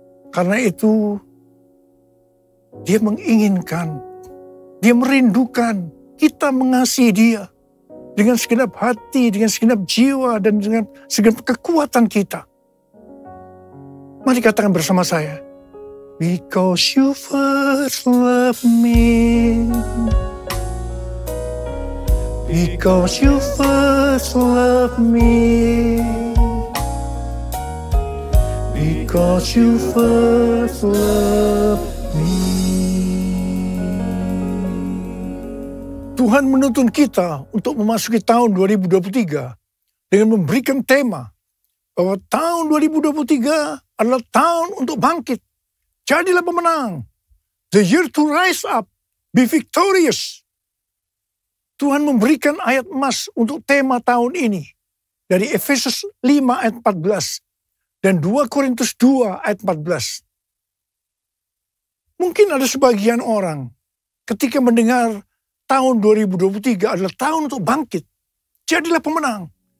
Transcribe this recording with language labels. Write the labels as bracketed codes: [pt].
[id] Karena itu, dia menginginkan, dia merindukan kita mengasihi dia dengan segenap hati, dengan segenap jiwa, dan dengan segenap kekuatan kita. Mari katakan bersama saya, [en] because you first loved me, because you first loved me, because you first loved me. [id] Tuhan menuntun kita untuk memasuki tahun 2023 dengan memberikan tema bahwa tahun 2023 adalah tahun untuk bangkit. Jadilah pemenang. [en] The year to rise up, be victorious. [id] Tuhan memberikan ayat emas untuk tema tahun ini dari Efesus 5 ayat 14. Dan 2 Korintus 2 ayat 14. Mungkin ada sebagian orang ketika mendengar tahun 2023 adalah tahun untuk bangkit. Jadilah pemenang.